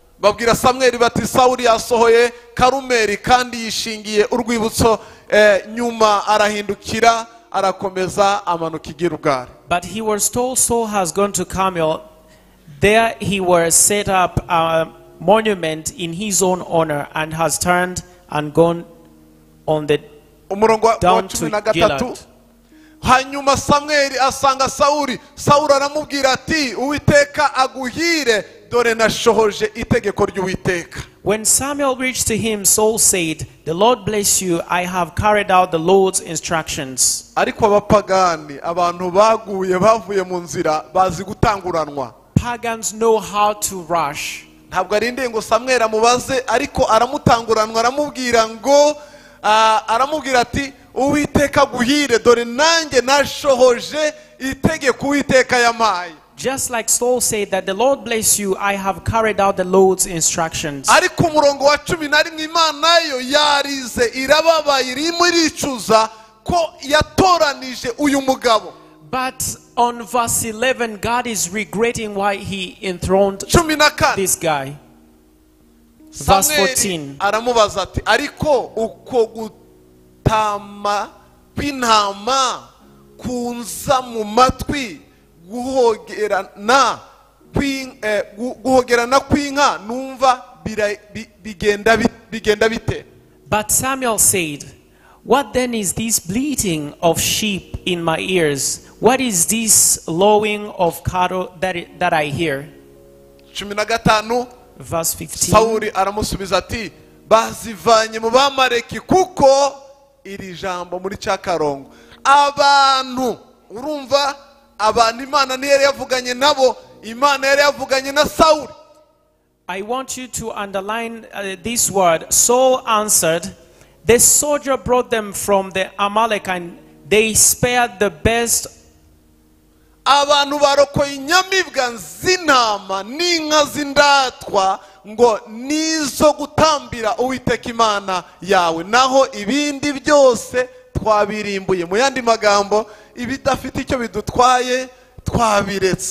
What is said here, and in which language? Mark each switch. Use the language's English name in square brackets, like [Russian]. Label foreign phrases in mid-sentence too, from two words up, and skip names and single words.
[English] But he was told Saul has gone to Carmel. There he was set up a monument in his own honor and has turned and gone on the down to Gilad. [Kinyarwanda] Hanyuma Samweli asanga Sawuli. Sawuli aramubwira ati Uwiteka aguhire dore nashohoje itegeko ry'Uwiteka. [English] When Samuel reached to him, Saul said, "The Lord bless you. I have carried out the Lord's instructions." [Kinyarwanda] Ariko abapagani abantu baguye bavuye mu nzira bazi gutanguranwa. [English] Pagans know how to rush. [Kinyarwanda] Ntabwo arinde ngo Samuel amubaze ariko aramutanguranwa aramubwira ngo aramubwira ati Uwiteka guhire dore nanjye nashohoje itegeko Uwiteka yamaye. [English] Just like Saul said that the Lord bless you, I have carried out the Lord's instructions. [Kinyarwanda] Ariko umurongo wa 11 Imana yo yarize irababaye irimo iricuza ko yatoranije uyu mugabo. [English] But on verse 11 God is regretting why he enthroned this guy. Verse 14. [Kinyarwanda] Aramubaza ati ariko uko gutama kw'intama kunza mu matwi guhogerana kw'inka numva bigenda bite. [English] But Samuel said, "What then is this bleating of sheep in my ears? What is this lowing of cattle that I hear?" 15 Verse 15. [Kinyarwanda] Sawuli aramusubiza ati bazivanye mu bamareki kuko iri jambo muri cyakarongo abantu urumva abantu Imana ni yari yavuganye nabo Imana yari yavuganye na Sawuli. [English] I want you to underline this word. Saul answered, "The soldier brought them from the Amalek and they spared the best." [Kinyarwanda] Abantu barokoye inyamibwa z'intama n'inka z'indatwa ngo nizo gutambira Uwiteka Imana yawe, naho ibindi byose twabirimbuye. Mu yandi magambo ibidafite icyo bidutwaye twabiretse.